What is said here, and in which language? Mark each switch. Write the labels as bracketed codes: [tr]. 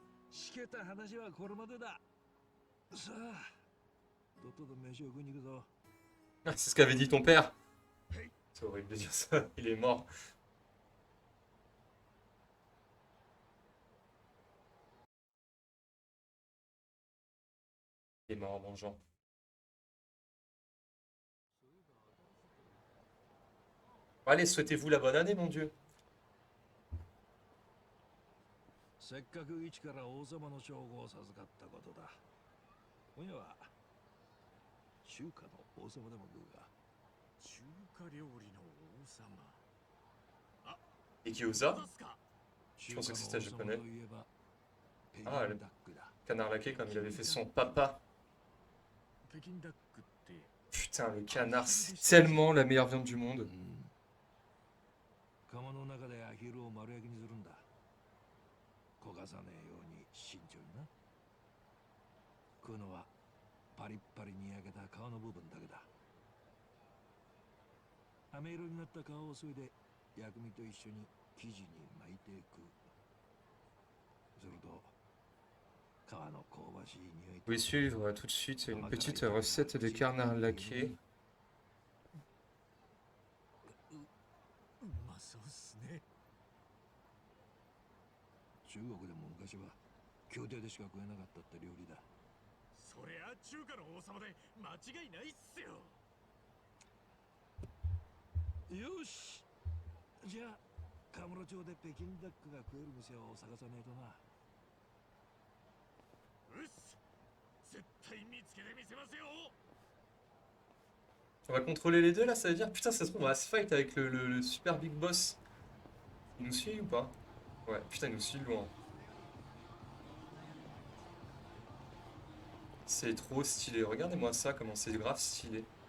[ja] しけた話はこれまでだ。さあ、とっとと飯を食いに行くぞ。 [fr] Ah, c'est ce qu'avait dit ton père. C'est horrible de dire ça. Il est mort. Il est mort en mangeant. Allez, souhaitez-vous la bonne année, mon Dieu. [ja] せっかく一から王様の称号を授かったことだ。今夜は中華の王様でも食うが。中華料理の王様。 [fr] Et Gyoza? [ja] そうっすか。 [fr] Je pensais que c'était japonais. [ja] といえばペキン [fr] Ah, le [ja] ダックだ。 [fr] canard laqué comme il avait fait son papa. [ja] 北京ダックって。 [fr] Putain, le canard, c'est tellement la meilleure viande du monde. [ja] 釜の中でアヒルを丸焼きにするんだ。焦がさねえように慎重にな。食うのはパリッパリに焼けた皮の部分だけだ。飴色になった皮を削いで薬味と一緒に生地に巻いて食う。すると皮の香ばしい匂い。 [fr] Vous pouvez suivre tout de suite une petite recette de canard laqué. [ja] うまそうっすね。中国でも昔は宮廷でしか食えなかったって料理だ。そりゃ中華の王様で間違いないっすよ。よし、じゃあカムロ町で北京ダックが食える店を探さねえとな。うっす。絶対見つけてみせますよ。 [fr] On va contrôler les deux là, ça veut dire putain, ça se trouve, on va se fight avec le [en] super big boss. [fr] Il nous suit ou pas? Ouais, putain, il nous suit loin. C'est trop stylé. Regardez-moi ça, comment c'est grave stylé.